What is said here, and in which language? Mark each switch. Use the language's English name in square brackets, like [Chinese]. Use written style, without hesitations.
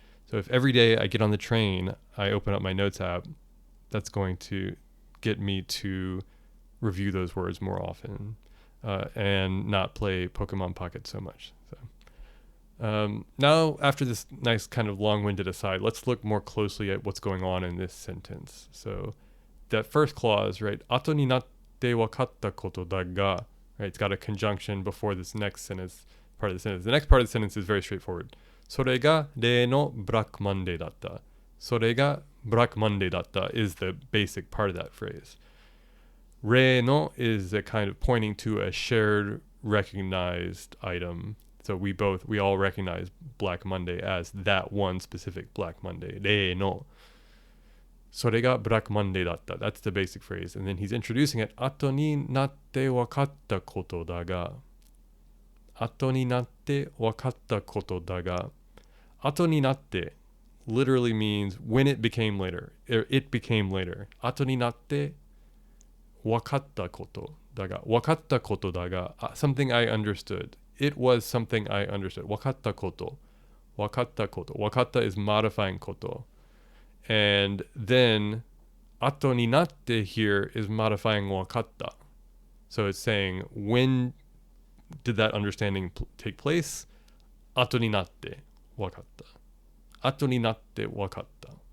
[English] So if every day I get on the train, I open up my Notes app, that's going to get me to review those words more often and not play Pokemon Pocket so much. So now, after this nice kind of long-winded aside, let's look more closely at what's going on in this sentence. So that first clause, right? [Japanese] 後になってわかったことだが, [English] right? It's got a conjunction before this next sentence, part of the sentence. The next part of the sentence is very straightforward. [Japanese] それが例の Black Monday だった。それが Black Monday だった [English] is the basic part of that phrase. 例の is a kind of pointing to a shared, recognized item. So we all recognize Black Monday as that one specific Black Monday. [Japanese] 例の。それが Black Monday だった。 [English] That's the basic phrase. And then he's introducing it. [Japanese] 後になってわかったことだが。後になってわかったことだが。 [English] 後になって literally means when it became later. It became later. [Japanese] 後になってわかったことだが。わかったことだが。 [English] Something I understood. It was something I understood. [Japanese] わかったこと。わかったこと。 [English] わかった is modifying こと。 And then 後になって here is modifying わかった. So it's saying when did that understanding take place? [Japanese] 後になってわかった.後になってわかった.